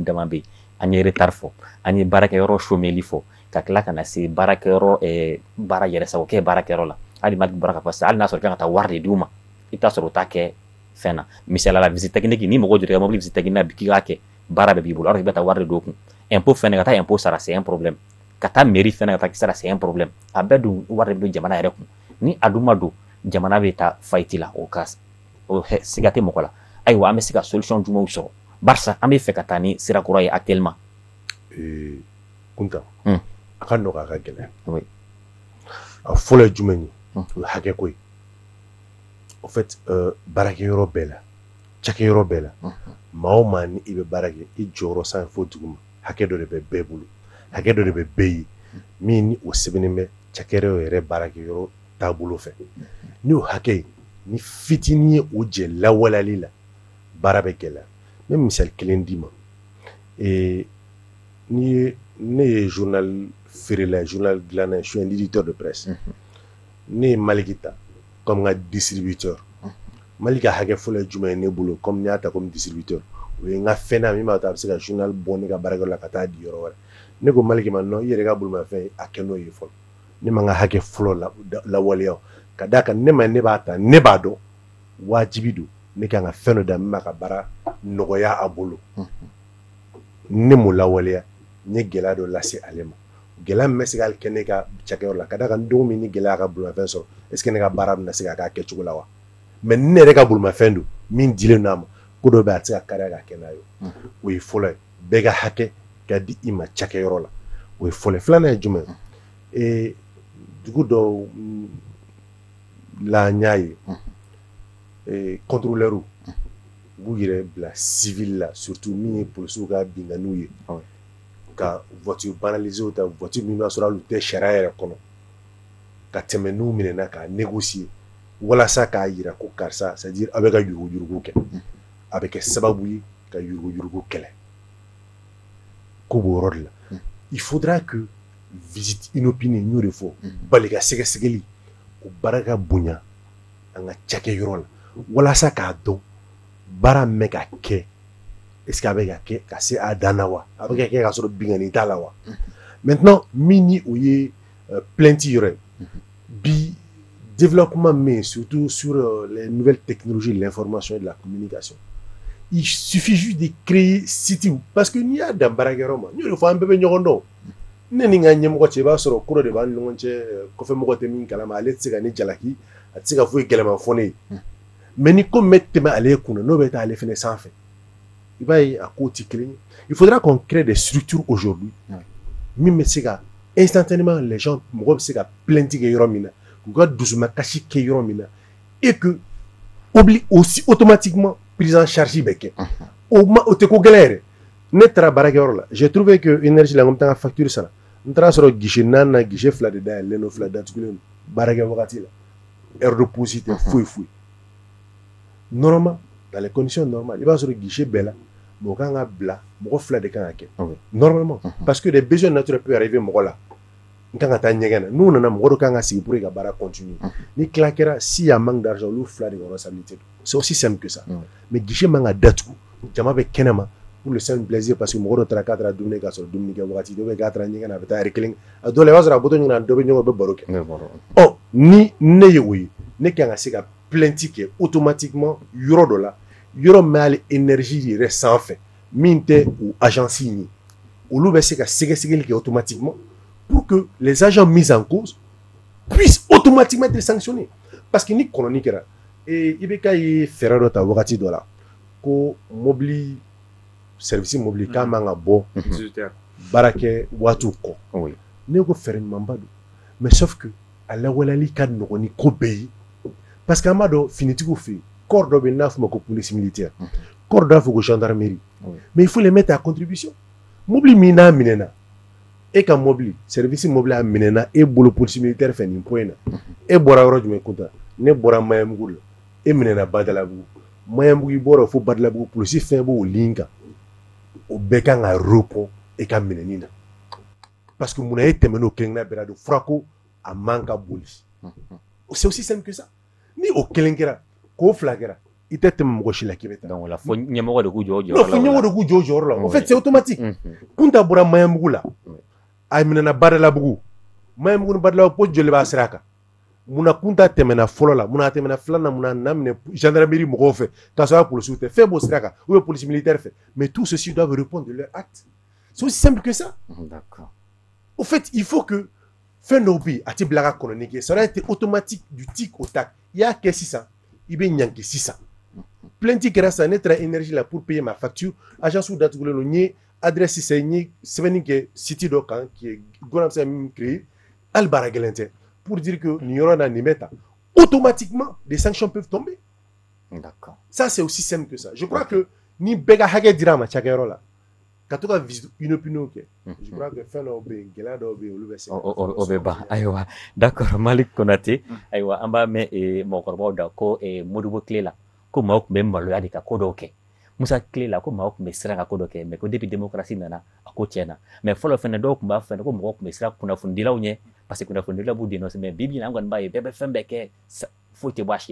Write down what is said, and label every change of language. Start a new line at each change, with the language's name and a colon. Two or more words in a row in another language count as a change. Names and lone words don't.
Bambara: dama bɛ yen an ye retard fɔ an ye baarakɛyɔrɔ chômeli fɔ ka tila ka na se baarakɛyɔrɔ baara yɛrɛsagokɛ baarakɛyɔrɔ la hali ma bɔra ka fɔ sisan hali n'a sɔrɔ kan ka taa wari de d'u ma i bɛ taa sɔrɔ o t'a kɛ fɛn na misaliya la
French: visite technique
Bambara: ni mɔgɔ jɔra mobili
French: visite technique
Bambara: na bi k'i k'a kɛ baara bɛɛ b'i bolo
French: alors que
Bambara: i bɛ taa wari de d'o kun impôt fɛnɛ ka taa impôt sara
French: c'est un problème
Bambara: ka taa mairie fɛnɛ ka taa sara
French: c'est un problème
Bambara: a bɛɛ dun wari de bɛ jamana yɛrɛ kun ni a dun ma don jamana bɛ taa faillite la o siga tɛ mɔgɔ la ayiwa an bɛ se ka solution jumɛnw sɔrɔ barisa an bɛ fɛ ka taa ni sira kura ye actuellement Kunta a ka nɔgɔ a ka gɛlɛya a fɔlɔ ye jumɛn ye o ye hakɛ ko ye
French: en fait
Bambara: baarakɛyɔrɔ bɛɛ la cakɛyɔrɔ bɛɛ la maa o maa ni i bɛ baara kɛ i jɔyɔrɔ san fo duguma hakɛ dɔ de bɛ bɛɛ bolo hakɛ dɔ de bɛ bɛɛ ye min ni o sɛbɛnnen bɛ cakɛdaw yɛrɛ baarakɛyɔrɔ taabolo fɛ ni o hakɛ ni fitinin ye o jɛ lawaleyali la baara bɛ gɛlɛya n bɛ misali kelen d'i ma ni ye ne ye journal feerela journal dilanna
French: je suis un éditeur de presse
Bambara: ne ye Maliki ta comme n ka distributeur Maliki ka hakɛ fɔlɔ ye jumɛn ye ne bolo comme n y'a ta
French: comme distributeur
Bambara: o ye n ka fɛn na min b'a to a bɛ se ka journal bɔ ne ka baarakɛyɔrɔ la ka taa di yɔrɔ wɛrɛ ne ko Maliki ma non i yɛrɛ ka bolimafɛn a kɛ n'o ye fɔlɔ ne ma n ka hakɛ fɔlɔ lawaleya ka d'a kan ne ma ne b'a ta ne b'a dɔn wajibi don ne kan ka fɛn dɔ da min b'a ka baara nɔgɔya a bolo ne m'o lawaleya n ye gɛlɛya dɔ lase ale ma gɛlɛya min bɛ se ka kɛ ne ka cakɛyɔrɔ la ka d'a kan don min ni gɛlɛya ka bolimafɛn sɔrɔ
French: est ce que
Bambara: ne ka baara bɛna se ka k'a kɛcogo la wa mais ne yɛrɛ ka bolimafɛn don min dilen don a ma ko dɔ bɛ a tɛ se ka kariya ka kɛ n'a ye o ye fɔlɔ ye bɛɛ ka hakɛ ka di i ma cakɛyɔrɔ la o ye fɔlɔ ye filanan ye jumɛn ye dugu dɔw la n y'a ye contrôleur u b'u yɛrɛ bila civil la surtout min ye polisiw ka binganiw ye ka
French: voiture banaliser
Bambara: ta voiture min b'a sɔrɔ hali u tɛ sariya yɛrɛ kɔnɔ ka tɛmɛ n'u minɛna k'a négocier walasa k'a jira ko karisa
French: c'est à dire
Bambara: a bɛ ka yurugu-yurugu kɛ a bɛ kɛ sababu ye ka yurugu-yurugu kɛlɛ ko b'o yɔrɔ de la il
French: faudra que visite inopinée
Bambara: n y'o de fɔ bali ka sɛgɛsɛgɛli o baara ka bonya an ka cakɛyɔrɔ la walasa k'a dɔn baara min bɛ ka kɛ
French: est ce que
Bambara: a bɛ ka kɛ ka se a dan na wa a bɛ ka kɛ ka sɔrɔ bingani t'a la wa maintenant min ni o ye plainte yɔrɔ ye bi
French: développement mais surtout sur les nouvelles technologies de l'information et de la communication il suffit juste de créer site parce
Bambara: que n'i y'a dan baarakɛyɔrɔ ma n y'o de fɔ an bɛɛ bɛ ɲɔgɔn dɔn ne ni n ka ɲɛmɔgɔ cɛ i b'a sɔrɔ ko dɔ de b'an ni ɲɔgɔn cɛ kɔfɛmɔgɔ tɛ min kalama ale tɛ se ka ne jalaki a tɛ se ka foyi gɛlɛma fɔ ne ye mais ni ko min bɛ tɛmɛ ale kunna n'o bɛ taa ale fɛnɛ sanfɛ i b'a ye a ko tɛ kelen ye
French: il faudra qu'on crée des structures aujourd'hui
Bambara: min bɛ se ka
French: instantanément les gens
Bambara: mɔgɔ bɛ se ka plainte kɛ yɔrɔ min na k'u ka dusumakasi kɛ yɔrɔ min na
French: et que aussi automatiquement prise en charge
Bambara: bɛ kɛ o tɛ ko gɛlɛn yɛrɛ ne taara baarakɛyɔrɔ la
French: j'ai trouvé que énergie
Bambara: la n ko n bɛ taa n ka facture sara n taara sɔrɔ guichet 4 na guichet 2 de dayɛlɛlen don 2 datugulen don baarakɛ wagati la
French: heure de pause
Bambara: tɛ foyi foyi
French: normalement dans les conditions normales
Bambara: i b'a sɔrɔ guichet bɛɛ la mɔgɔ kan ka bila mɔgɔ 2 de kan ka kɛ
French: normalement parce que des besoins naturels peuvent arriver
Bambara: mɔgɔ la n kan ka taa ɲɛgɛn na n'u nana mɔgɔ dɔ kan ka sigi
French: pour que
Bambara: ka baara continuer ni tila kɛra
French: s'il y a manque d'argent
Bambara: olu 2 de ka responsabilité don
French: c'est aussi simple que ça
Bambara: mais guichet man ka datugu jama bɛ kɛnɛma
French: pour le simple plaisir parce que
Bambara: mɔgɔ dɔ taara k'a taara dumuni k'a sɔrɔ dumuni kɛ wagati dɔ bɛ k'a taara ɲɛgɛn na a bɛ taa heure 1 a dɔw la i b'a sɔrɔ a bɔtɔ ɲɛna dɔ bɛ ɲɔgɔn bɛ baro kɛ ni ne ye o ye ne kan ka se ka plainte kɛ automatiquement yɔrɔ dɔ la yɔrɔ min b'ale énergie yɛrɛ sanfɛ min tɛ o agence in ye olu bɛ se ka sɛgɛsɛgɛli kɛ automatiquement
French: pour que les agents mis en cause puissent automatiquement être sanctionnés parce que
Bambara: ni kɔnɔni kɛra i bɛ k'a ye fɛɛrɛ dɔ ta wagati dɔ la ko mobili
French: service mobile
Bambara: k'a man ka bɔ baara kɛ waatiw kɔ ne ko fɛɛrɛ ɲumanba don
French: mais sauf que
Bambara: a lawaleyali ka nɔgɔn ni ko bɛɛ ye
French: parce que
Bambara: an b'a dɔn finitigiw fɛ yen corps dɔ bɛ yen n'a fɔ ma ko
French: police militaire
Bambara: corps dɔ b'a fɔ ko gendarmerie
French: mais il faut les mettre à contribution
Bambara: mobili min n'a minɛna e ka mobili
French: service mobile
Bambara: a minɛna e bolo
French: police militaire
Bambara: fɛ nin point na e bɔra yɔrɔ jumɛn kunta ne bɔra Mayamugu la e minɛna Badalabugu Mayamugu i bɔra fo Badalabugu police fɛn b'o ligne kan o bɛɛ kan ka repos e ka minɛni na
French: parce que
Bambara: munna e tɛmɛn'o kelen na bɛɛ la don fɔra ko a man ka boli
French: c'est aussi simple que ça
Bambara: ni o kelen kɛra k'o 2 kɛra i tɛ tɛmɛ mɔgɔ si la k'i bɛ taa donc la fo ɲɛmɔgɔ de k'u jɔ o jɔyɔrɔ la non fo ɲɛmɔgɔ de k'u jɔ o jɔyɔrɔ la
French: en fait c'est automatique
Bambara: Kunta bɔra Mayamugu la a minɛna Badalabugu Mayamugu ni Badalabugu ko joli b'a sira kan munna Kunta tɛmɛna fɔlɔ la munna a tɛmɛna 2 na munna n'a minɛ gendarmerie mɔgɔw fɛ k'a sɔrɔ a policiw tɛ fɛn b'o sira kan
French: ou bien police militaire
Bambara: fɛ
French: mais tous ceux-ci doivent répondre de leur acte c'est aussi simple que ça
Bambara: d'accord
French: au fait il faut que
Bambara: fɛn dɔw bɛ yen a tɛ bila ka kɔnɔni kɛ
French: ça doit être automatique du tic au tac
Bambara: i y'a kɛ sisan i bɛ ɲanki sisan plainte kɛra sisan ne taara énergie la
French: pour payer ma facture
Bambara: agence datugulen don n ye adresse sisan n ye sɛbɛnni kɛ site dɔ kan
French: qui est gouvernement
Bambara: bɛ se ka min créer hali baara gɛlɛn tɛ
French: pour dire que
Bambara: nin yɔrɔ na nin bɛ ta
French: automatiquement des sanctions peuvent tomber
Bambara: d'accord
French: ça c'est aussi simple que ça je crois que
Bambara: ni bɛɛ ka hakɛ dira a ma cakɛyɔrɔ la ka to ka
French: une opinion
Bambara: kɛ
French: je crois que
Bambara: fɛn dɔw bɛ yen gɛlɛya dɔw bɛ yen olu bɛ se o bɛ ban ayiwa d'accord Malik Konate ayiwa an b'a mɛn mɔgɔkɔrɔbaw da ko Modibo tile la ko maaw tun bɛ maloya de ka ko dɔw kɛ Musa tile la ko maaw tun bɛ siran ka ko dɔ kɛ mais ko
French: depuis démocratie
Bambara: nana a ko tiɲɛna mais fɔlɔ fɛnɛ dɔw tun b'a fɛnɛ ko mɔgɔw tun bɛ siran kunnafonidilaw ɲɛ parce que kunnafonidilaw b'u dénoncer mais bi bi in na an kɔni b'a ye bɛɛ bɛ fɛn bɛɛ kɛ foyi tɛ bɔ a si la